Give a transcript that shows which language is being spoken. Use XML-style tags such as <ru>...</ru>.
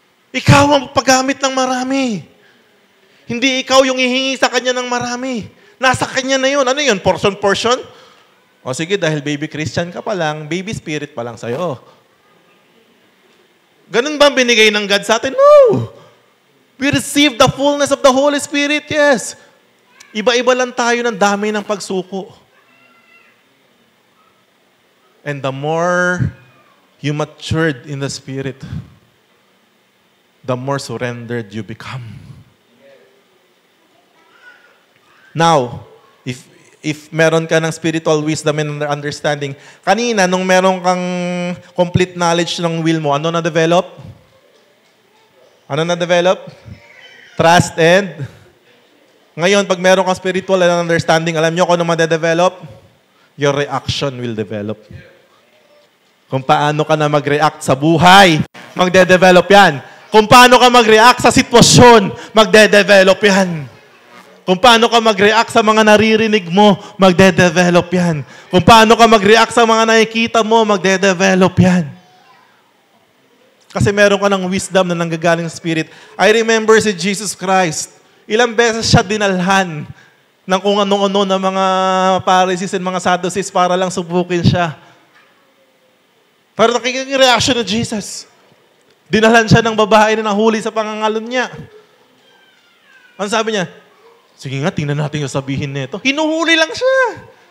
<tl>Ikaw ang paggamit ng marami. Hindi ikaw yung hihingi sa Kanya ng marami. Nasa Kanya na yun. Ano yun? Portion? O sige, dahil baby Christian ka pa lang, baby Spirit pa lang sa'yo. Ganun ba ang binigay ng God sa atin?</tl> <en>No! We receive the fullness of the Holy Spirit, yes.</en> <tl>Iba-iba lang tayo ng dami ng pagsuko.</tl> <en>And the more you matured in the Spirit, the more surrendered you become.</en> <tl>Now, if meron ka ng spiritual wisdom and understanding, kanina, nung meron kang complete knowledge ng will mo, ano na-develop? Ano na-develop? Trust and... Ngayon, pag meron kang spiritual and understanding, alam nyo kung ano ma-develop?</tl> <en>Your reaction will develop.</en> <tl>Kung paano ka na mag-react sa buhay, magde-develop yan. Kung paano ka mag-react sa sitwasyon, magde-develop yan. Kung paano ka mag-react sa mga naririnig mo, magde-develop yan. Kung paano ka mag-react sa mga nakikita mo, magde-develop yan. Kasi meron ka ng wisdom na nanggagaling sa Spirit.</tl> <en>I remember</en> <tl>si Jesus Christ. Ilang beses siya dinalhan ng kung ano-ano ng mga Pharisees and mga Sadducees para lang subukin siya. Pero nakikita yung reaction ng Jesus. Dinalhan siya ng babae na nahuli sa pangangalon niya. Ano sabi niya? Sige nga, tingnan natin yung sabihin nito. Hinuhuli lang siya.</tl>